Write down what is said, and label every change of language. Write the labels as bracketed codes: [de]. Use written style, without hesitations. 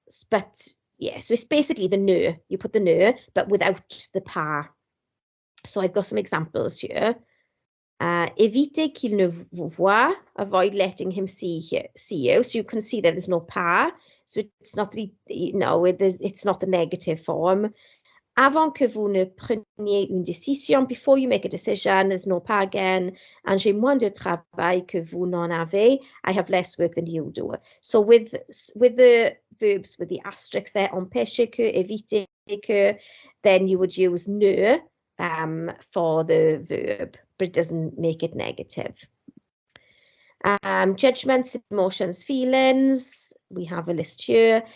[en] But yeah, so it's basically the ne. You put the ne, but without the pas. So I've got some examples here. [fr] Évitez qu'il ne vous voie, [en] avoid letting him see you. So you can see that there's no pas. So it's not it's not the negative form. [fr] Avant que vous ne preniez une décision, [en] before you make a decision, there's no pas again. [fr] And j'ai moins de travail que vous n'en avez. [en] I have less work than you do. So with the verbs with the asterisks there, empêcher que, éviter que, then you would use ne for the verb, but it doesn't make it negative. Judgments, emotions, feelings. We have a list here.